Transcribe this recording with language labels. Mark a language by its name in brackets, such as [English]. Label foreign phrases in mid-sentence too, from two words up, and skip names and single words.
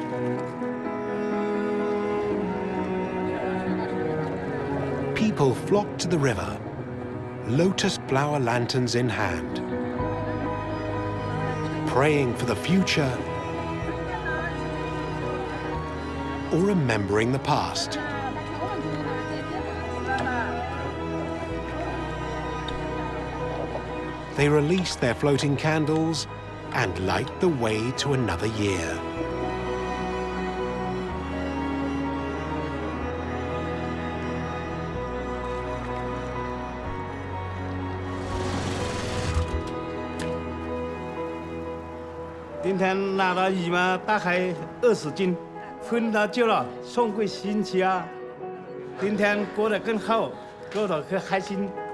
[English] People flock to the river, lotus flower lanterns in hand, praying for the future or remembering the past. They release their floating candles and light the way to another year. [Vietnamese] Hôm nay [Chinese] 拿到鱼嘛，大概20斤，分到久了，送给亲戚啊。今天过得更好，过得更开心。